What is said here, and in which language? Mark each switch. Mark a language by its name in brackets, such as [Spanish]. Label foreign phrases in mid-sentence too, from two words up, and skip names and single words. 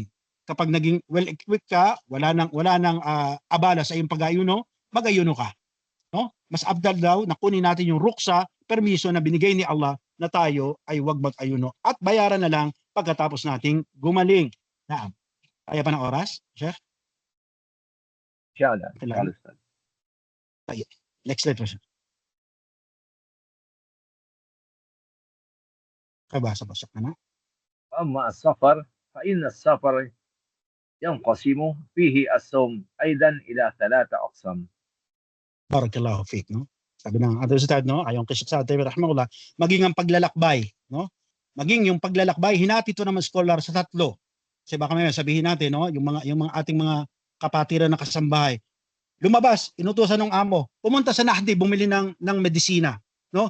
[Filipino] Kapag naging well-equipped ka, wala nang abala sa iyong pag-ayuno, mag-ayuno ka. No? Mas afdal daw na kunin natin yung ruksa, permiso na binigay ni Allah na tayo ay huwag mag-ayuno at bayaran na lang pagkatapos nating gumaling. Naam. Kaya pa ng oras, Sheikh? [Arabic] إن شاء الله. [English] Next slide [Filipino] po siya. Kabasa po siya. Ano? [Arabic] أما السفر فإن السفر ينقسم فيه الصوم أيضا إلى 3 أقسام. بارك الله فيك, [Filipino] no? Sabi ng ating ustad, no? Ayon kay Sheikh Sa'd rahimahullah, maging ang paglalakbay, no? Maging yung paglalakbay, hinati ito ng scholar sa 3. Kasi baka may sabihin natin, no? Yung mga ating mga kapatiran na kasambahay. Lumabas, inutusan ng amo, pumunta sa Nahdi, bumili ng medisina, no?